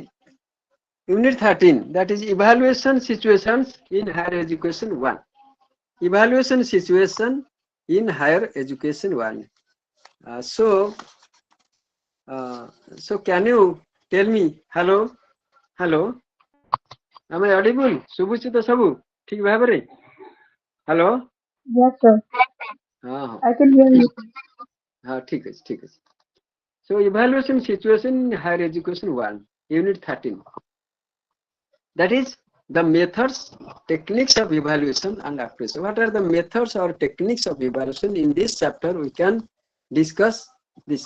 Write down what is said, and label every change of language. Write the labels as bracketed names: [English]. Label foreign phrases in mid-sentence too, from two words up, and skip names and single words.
[English] Unit 13, that is evaluation situations in higher education 1. Evaluation situation in higher education 1. So can you tell me, hello, am I audible? [Odia] ଶୁଭୁଛି ତ ସବୁ ଠିକ ଭାବରେ? [English] Hello? Yes, sir. [Odia] ହଁ [English] I can hear you. [Odia] ହଁ ଠିକ ଅଛି. [English] So evaluation situation in higher education 1, unit 13. That is the methods, techniques of evaluation and appraisal. What are the methods or techniques of evaluation? In this chapter, we can discuss this.